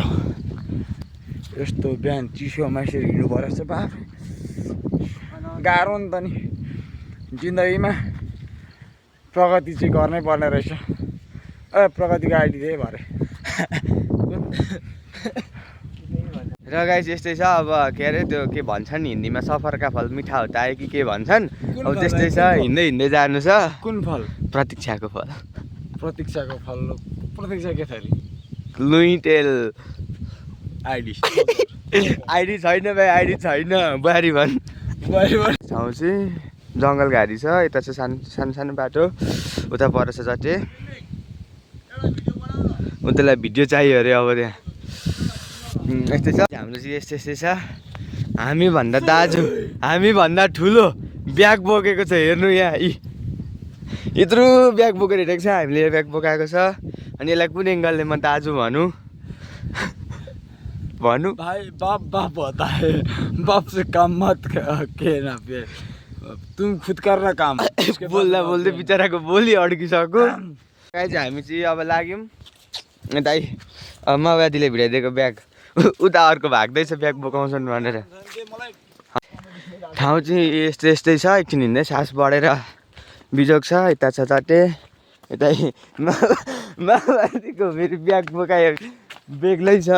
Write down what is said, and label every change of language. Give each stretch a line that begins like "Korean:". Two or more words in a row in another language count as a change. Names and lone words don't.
Nepali: यस्तो बिहान चिसोमा यसरी हिँड्नु परेको छ, बाफ गाह्रो नि त नि। जिन्दगीमा प्रगति चाहिँ गर्नै पर्ने रहेछ। प्रगतिको आइडी त्यही भरे। र गाइस यस्तै छ। अब के अरे त्यो के भन्छन् हिन्दीमा,
Hindi: सफर का फल मिठा होता है कि
Nepali: के भन्छन्। अब त्यस्तै छ, हिँड्दै हिँड्दै जानु छ। कुन फल? प्रतीक्षाको फल। प्रतीक्षाको फल? प्रतीक्षा के थरी? लुइटेल आइडी आइडी छैन भाइ, आइडी छैन। बुहारी भन्। ठाउँ चाहिँ जङ्गल घारी छ। यता चाहिँ सानो सानो बाटो, उता पर छ जटे। उतालाई भिडियो चाहियो अरे। अब त्यहाँ यस्तै छ हाम्रो चाहिँ, यस्तै छ। हामीभन्दा दाजु, हामीभन्दा ठुलो ब्याग बोकेको छ। हेर्नु यहाँ, यत्रो ब्याग बोकेर हिँडेको छ। हामीले ब्याग बोकाएको छ। अनि यसलाई कुन एङ्गलले म दाजु भनौँ
Hindi: भाई बाप बाप होता है, बाप से काम मत कहना पे, तुम खुद करना काम।
Nepali: बोल्दा बोल्दै बिचराको बोली अड्किसक्यो। गाइज हामी चाहिँ अब लाग्यौँ दाइ। माओवादीले भिडाइदिएको ब्याग उता अर्को भाग्दैछ ब्याग बोकाउँछन् भनेर। ठाउँ चाहिँ यस्तै छ। एकछिन हिँड्दै सास बढेर बिजोग छ। यता छ चट्टे, यता माओवादीको फेरि ब्याग बोकायो बेग्लै छ।